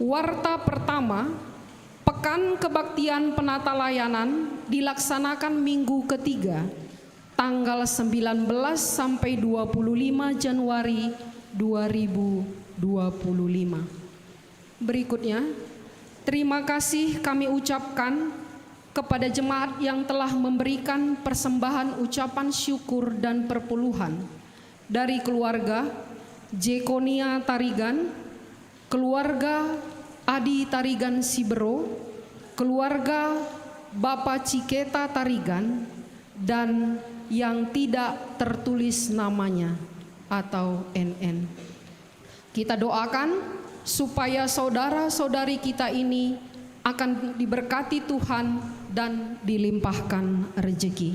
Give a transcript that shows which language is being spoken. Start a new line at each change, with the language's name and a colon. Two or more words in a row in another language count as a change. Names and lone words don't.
Indonesian: Warta pertama, Pekan Kebaktian Penata Layanan dilaksanakan minggu ketiga, tanggal 19 sampai 25 Januari 2025. Berikutnya, terima kasih kami ucapkan kepada jemaat yang telah memberikan persembahan ucapan syukur dan perpuluhan dari keluarga Jekonia Tarigan, keluarga Adi Tarigan Sibero, keluarga Bapak Ciketa Tarigan, dan yang tidak tertulis namanya atau NN. Kita doakan supaya saudara-saudari kita ini akan diberkati Tuhan dan dilimpahkan rezeki.